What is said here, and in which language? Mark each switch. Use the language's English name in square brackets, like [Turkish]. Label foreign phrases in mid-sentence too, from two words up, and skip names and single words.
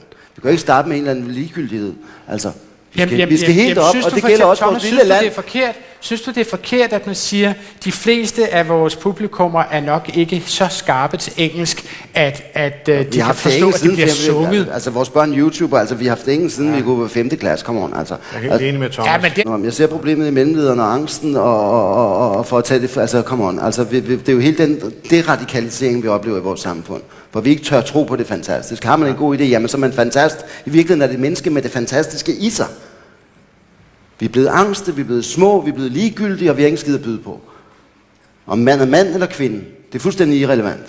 [Danish] Vi kan ikke starte med en eller anden ligegyldighed. Altså, vi skal helt op, og det gælder også vores lille land. Synes du, det er forkert, at man siger, at de fleste af vores publikummer er nok ikke så skarpe til engelsk, at de kan forstå, at det bliver sunget? Altså, vores børn YouTuber, altså, vi har haft engelsk siden vi går på 5. klasse, [English] come on, [Danish] altså. Jeg er helt enig med Thomas. Ja, jeg ser problemet i mellemlederne og angsten, og for at tage det, altså, [English] come on, [Danish] altså, det er jo hele den deradikalisering, vi oplever i vores samfund, hvor vi ikke tør tro på det fantastiske. Har man en god idé, jamen, så er man fantast. I virkeligheden er det menneske med det fantastiske i sig. Vi er blevet angste, vi er blevet små, vi er blevet ligegyldige, og vi har ingen skid at byde på. Om man er mand eller kvinde, det er fuldstændig irrelevant.